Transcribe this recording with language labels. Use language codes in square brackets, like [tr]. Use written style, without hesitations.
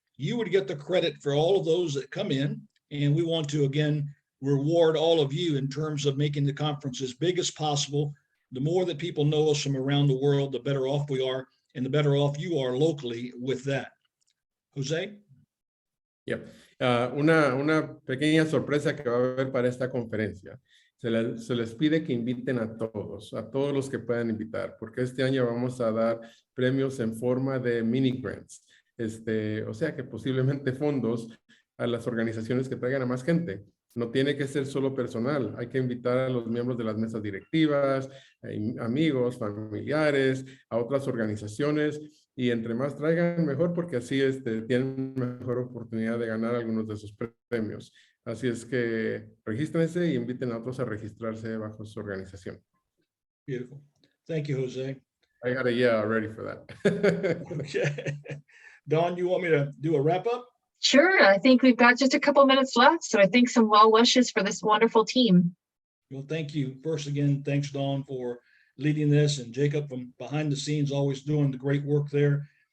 [en] You would get the credit for all of those that come in. And we want to, again, reward all of you in terms of making the conference as big as possible. The more that people know us from around the world, the better off we are, and the better off you are locally with that. Jose? Yeah. [es] Una pequeña sorpresa que va a haber para esta conferencia. Se les pide que inviten a todos los que puedan invitar, porque este año vamos a dar premios en forma de mini grants. O sea que posiblemente fondos a las organizaciones que traigan a más gente. No tiene que ser solo personal, hay que invitar a los miembros de las mesas directivas, amigos, familiares, a otras organizaciones, y entre más traigan mejor, porque así tienen mejor oportunidad de ganar algunos de esos premios. Así es que regístrense y inviten a otros a registrarse bajo su organización. [en] Beautiful. Thank you, Jose. I got a yeah already for that. Okay. Dawn, you want me to do a wrap up? Sure, I think we've got just a couple minutes left, so I think some well wishes for this wonderful team. Well, thank you. First, again, thanks, Dawn, for leading this, and Jacob from behind the scenes, always doing the great work there.